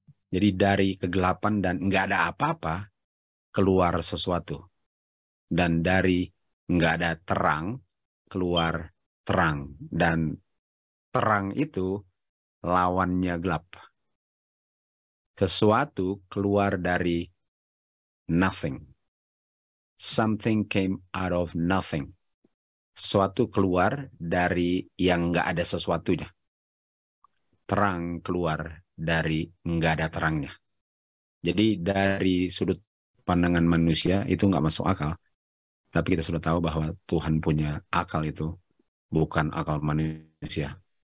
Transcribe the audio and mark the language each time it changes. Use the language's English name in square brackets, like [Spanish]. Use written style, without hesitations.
[Indonesian] Jadi dari kegelapan dan nggak ada apa-apa, keluar sesuatu. Dan dari nggak ada terang, keluar terang. Dan terang itu lawannya gelap. Sesuatu keluar dari nothing. [English] Something came out of nothing. [Indonesian] Sesuatu keluar dari yang nggak ada sesuatunya. Terang keluar dari nggak ada terangnya. Jadi dari sudut pandangan manusia itu nggak masuk akal. Tapi kita sudah tahu bahwa Tuhan punya akal itu, bukan akal manusia.